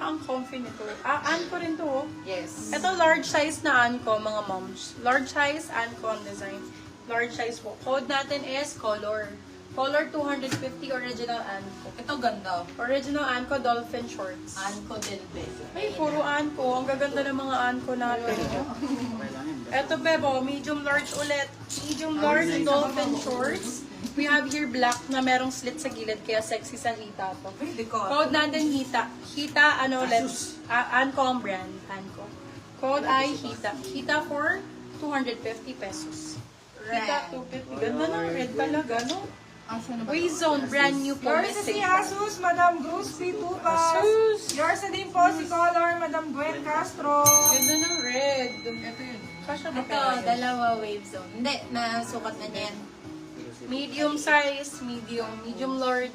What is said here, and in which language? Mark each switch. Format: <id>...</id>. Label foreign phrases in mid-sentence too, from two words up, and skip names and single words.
<tl>comfy nito. Anko rin to, oh.</tl> <en>Yes.</en> <tl>Ito,</tl> <en>large size</en> <tl>na Anko, mga moms.</tl> <en>Large size, Anko on design. Large size po. Code natin is color. Color 250, original Anko.</en> <tl>Ito ganda.</tl> <en>Original Anko Dolphin Shorts.</en> <tl>Anko din, be. Ay, puro Anko. Ang gaganda ng mga Anko natin. Ito, Bebo,</tl> <en>medium large</en> <tl>ulit.</tl> <en>Medium large Dolphin Shorts. We have here black</en> <tl>na merong slit sa gilid, kaya sexy sa hita to. Code natin hita. Hita, ano ulit? Anko ang brand. Anko. Code ay hita. Hita for 250 pesos. Hita 250. Ganda ng red talaga, no? Waist Zone,</tl> <en>brand new</en> <tl>po. Yours na si Asus, Madam Bruce P. Tupas. Asus. Yours na din po si Color, Madam Gwen Castro. Ganda ng red. Ito yun. Kasha ba Ito, kaya? dalawa wave zone. Hindi, nasukat na niya yan. Medium size, medium large.</tl>